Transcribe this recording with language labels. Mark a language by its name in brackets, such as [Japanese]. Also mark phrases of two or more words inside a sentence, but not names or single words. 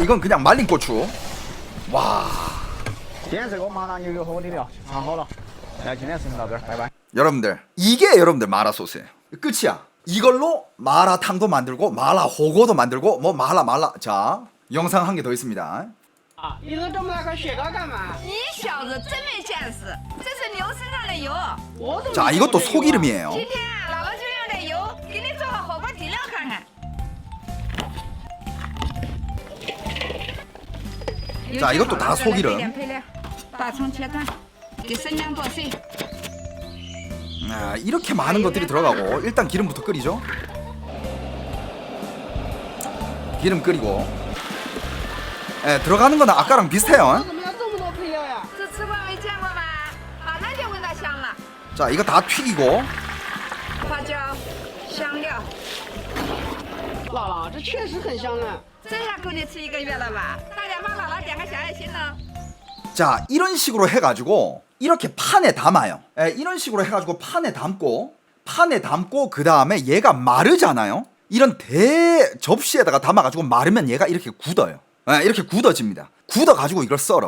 [Korean] 이건 그냥 말린 고추. 와. 여러분들, 이게 여러분들 마라 소스예요. 끝이야. 이걸로 마라탕도 만들고 마라호고도 만들고 뭐 마라. 자, 영상 한 개 더 있습니다. [Chinese] 你都这么大颗雪糕干嘛？你小子真没见识，这是牛身上的油。 [Korean] 자, 이것도 소기름이에요. [Chinese] 今天姥姥就用这油给你做个火锅底料看看。 [Korean] 자, 이것도 다 소기름. [Chinese] 把葱切断，给生姜剁碎。 [Korean] 이렇게 많은 것들이 들어가고 일단 기름부터 끓이죠. 기름 끓이고. 들어가는 거는 아까랑 비슷해요. [Chinese] 怎么要这么多配料呀？这吃过没见过吧？马上就闻到香了。 [Korean] 자, 이거 다 튀기고. [Chinese] 花椒、香料，姥姥，这确实很香呢。这下够你吃1个月了吧？大家帮姥姥点个小爱心呢。 [Korean] 자, 이런 식으로 해가지고 이렇게 판에 담아요. 이런 식으로 해가지고 판에 담고 그 다음에 얘가 마르잖아요. 이런 대 접시에다가 담아가지고 마르면 얘가 이렇게 굳어요. 이렇게 굳어집니다. 굳어가지고 이걸 썰어.